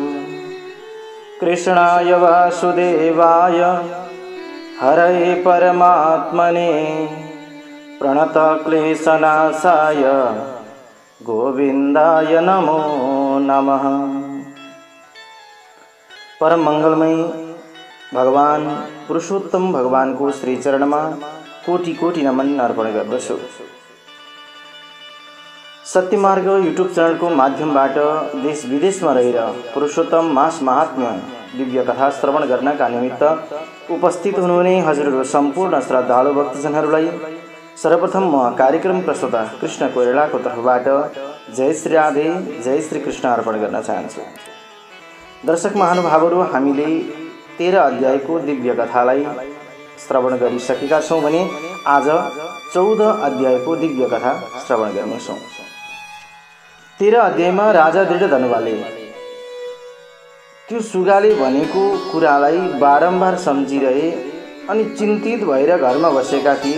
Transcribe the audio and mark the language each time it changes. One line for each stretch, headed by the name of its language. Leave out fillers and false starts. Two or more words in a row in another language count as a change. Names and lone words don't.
Sanskrit: कृष्णाय वासुदेवाय हरये परमात्मने प्रणतक्लेशनाशाय गोविंदाय नमो नमः।
Nepali: परम मंगलमय भगवान पुरुषोत्तम भगवान को श्री चरण में कोटि कोटि नमन अर्पण गर्दछु। सत्यमार्ग यूट्यूब चैनल को माध्यमबाट देश विदेश में रहेर पुरुषोत्तम मास महात्म्य दिव्य कथा श्रवण गर्नका निमित्त उपस्थित हुनुहुने हजुरहरु सम्पूर्ण श्रद्धालु भक्तजनहरूलाई सर्वप्रथम म कार्यक्रम प्रस्तोता कृष्ण कोइरालाको तर्फबाट जय श्री राधे जय श्री कृष्ण अर्पण गर्न चाहन्छु। दर्शक महानुभावहरू, हामीले 13 अध्यायको दिव्य कथालाई श्रवण गरिसकेका छौं भने आज 14 अध्यायको दिव्य कथा श्रवण गर्नेछौं। 13 अध्यायमा राजा दृढधनुवाले त्यो सुगाले भनेको कुरालाई बारम्बार सम्झिरहे अनि चिन्तित भएर घरमा बसेका थिए।